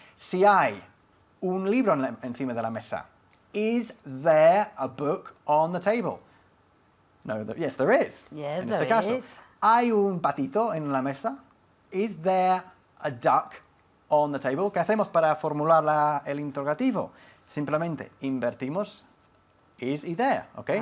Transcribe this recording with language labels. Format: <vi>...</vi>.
<es>Si hay un libro encima de la mesa.</es> <en>Is there a book on the table? No, yes, there is. Yes,</en> <es>en este</es> <en>there</en> <es>caso.</es> <en>is.</en> <es>¿Hay un patito en la mesa?</es> <en>Is there a duck on the table?</en> <es>¿Qué hacemos para formular el interrogativo? Simplemente invertimos is y there, ¿ok?</es>